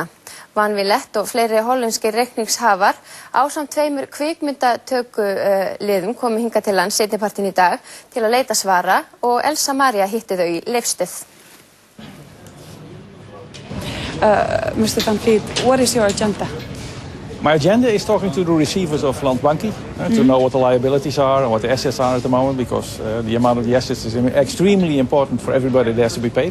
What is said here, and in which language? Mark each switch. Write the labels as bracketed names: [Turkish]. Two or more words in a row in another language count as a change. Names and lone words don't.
[Icelandic] Van Villette og fleiri hollenskir reikningshafar ásamt 2 kvikmyndatökuliðum komu hingað til lands seinnipartinn í dag til að leita svara og Elsa Maria hitti þau í Leifsstöð. [English] Mr. Van Vliet, what is your agenda? My agenda is talking to the receivers of Landsbanki to know what the liabilities are and what the assets are at the moment, because the amount of the assets is extremely important for everybody that has to be paid.